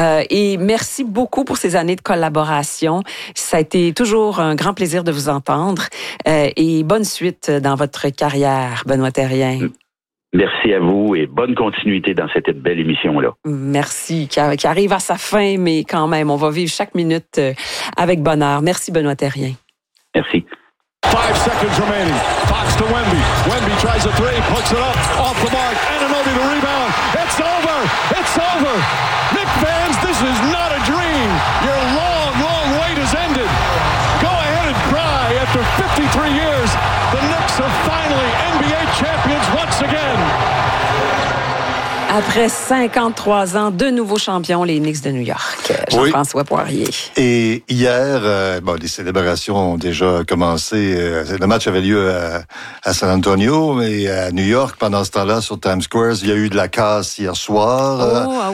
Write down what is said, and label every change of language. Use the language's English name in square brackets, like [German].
[French] Et merci beaucoup pour ces années de collaboration. Ça a été toujours un grand plaisir de vous entendre. Et bonne suite dans votre carrière, Benoît Thérien. Merci à vous et bonne continuité dans cette belle émission-là. Merci, qui arrive à sa fin, mais quand même, on va vivre chaque minute avec bonheur. Merci, Benoît Thérien. Merci. [English] 5 seconds remaining. Fox to Wemby. Wemby tries a three, puts it up, off the mark. Ananobi the rebound. It's over! It's over! Knick fans, this is not a dream. Your long, long wait has ended. Go ahead and cry. After 53 years, the Knicks are finally NBA champions once again. [French] Après 53 ans, de nouveaux champions, les Knicks de New York. Jean-François Poirier. Et hier, les célébrations ont déjà commencé. Le match avait lieu à San Antonio, mais à New York, pendant ce temps-là, sur Times Square, il y a eu de la casse hier soir.